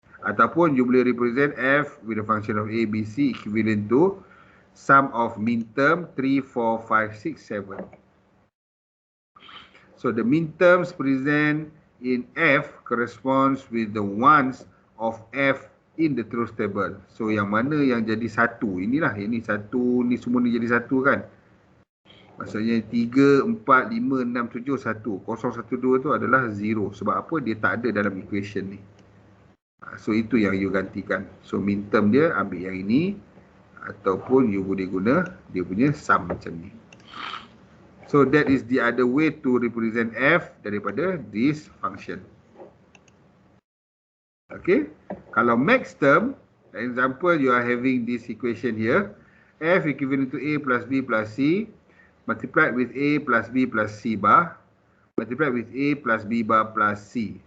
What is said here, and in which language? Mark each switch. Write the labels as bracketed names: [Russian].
[Malay] Ataupun you boleh [English] represent F with the function of A, B, C equivalent to sum of Minterm 3, 4, 5, 6, 7. So the Minterms present in F corresponds with the ones of F in the truth table. [Malay] So yang mana yang jadi 1, inilah, ini 1, ni semua ni jadi 1 kan. Maksudnya 3, 4, 5, 6, 7, 1. 0, 1, 2 tu adalah 0. Sebab apa? Dia tak ada dalam equation ni. So itu yang you gantikan. So Minterm dia ambil yang ini. ataupun you boleh guna dia punya sum macam ni. [English] So that is the other way to represent f daripada this function. Okay, kalau Maxterm, example you are having this equation here, f equivalent to a plus b plus c multiplied with a plus b plus c bar multiplied with a plus b bar plus c.